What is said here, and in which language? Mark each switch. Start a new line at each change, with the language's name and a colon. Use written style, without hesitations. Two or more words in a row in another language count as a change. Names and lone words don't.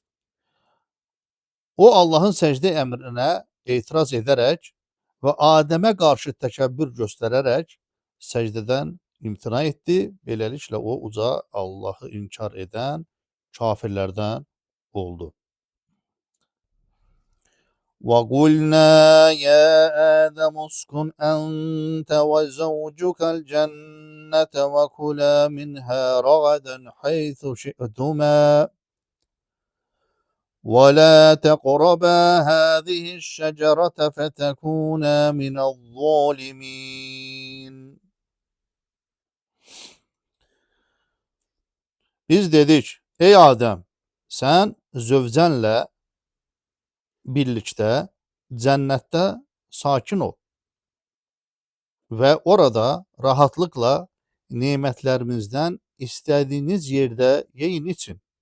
Azerbaijani: O Allahın səcdə əmrinə etiraz edərək və Adəmə qarşı təkəbbür göstərərək səcdədən imtina etdi. Beləliklə o uca Allahı inkar edən kafirlərdən oldu.
Arabic: وَقُلْنَا يَا آدَمُ اسْكُنْ أَنْتَ وَزَوْجُكَ الْجَنَّةَ وَكُلَا مِنْهَا رَغَدًا حَيْثُ شِئْتُمَا وَلَا تَقْرَبَا هَذِهِ الشَّجَرَةَ فَتَكُونَا مِنَ الظَّالِمِينَ.
Azerbaijani: Biz dedik, ey Adəm, sən zövcənlə birlikdə cənnətdə sakin ol və orada rahatlıqla nemətlərimizdən istədiyiniz yerdə yeyin için.